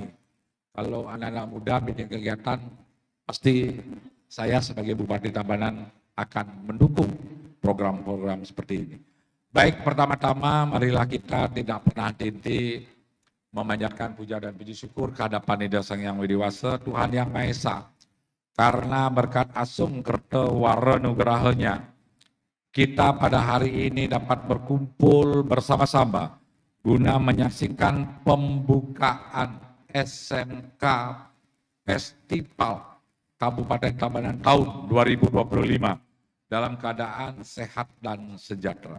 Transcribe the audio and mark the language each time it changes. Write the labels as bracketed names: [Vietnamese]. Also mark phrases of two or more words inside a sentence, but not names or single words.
[Indonesian] Kalau anak-anak muda bikin kegiatan, pasti saya sebagai Bupati Tabanan akan mendukung program-program seperti ini. Baik, pertama-tama marilah kita tidak pernah henti memanjatkan puja dan puji syukur kehadapan Ida Sang Hyang Widi Wasa, Tuhan Yang Maha Esa. Karena berkat [Balinese] asung kerta wara nugerahanya, [Indonesian] kita pada hari ini dapat berkumpul bersama-sama guna menyaksikan pembukaan SMK Festival Kabupaten Tabanan tahun 2025 dalam keadaan sehat dan sejahtera.